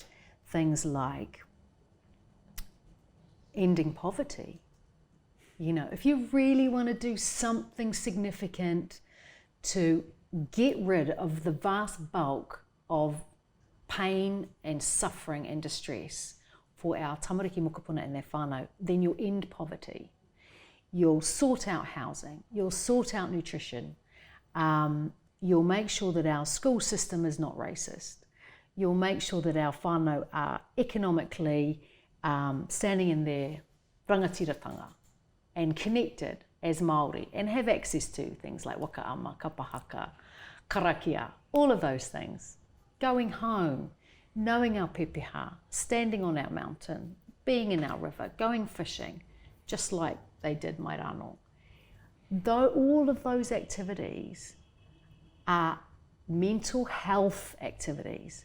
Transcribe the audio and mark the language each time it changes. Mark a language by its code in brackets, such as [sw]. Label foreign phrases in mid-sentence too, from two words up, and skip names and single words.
[en] Things like ending poverty. You know, if you really want to do something significant to get rid of the vast bulk of pain and suffering and distress for our [mi] tamariki mokopuna [en] and their whānau, then you'll end poverty. You'll sort out housing, you'll sort out nutrition, you'll make sure that our school system is not racist, you'll make sure that our whānau are economically standing in their rangatiratanga and connected as Māori and have access to things like [mi] wakaama, kapahaka, karakia, [en] all of those things. Going home, knowing our pepeha, standing on our mountain, being in our river, going fishing, just like they did [mi] mai rano. [en] Though all of those activities are mental health activities.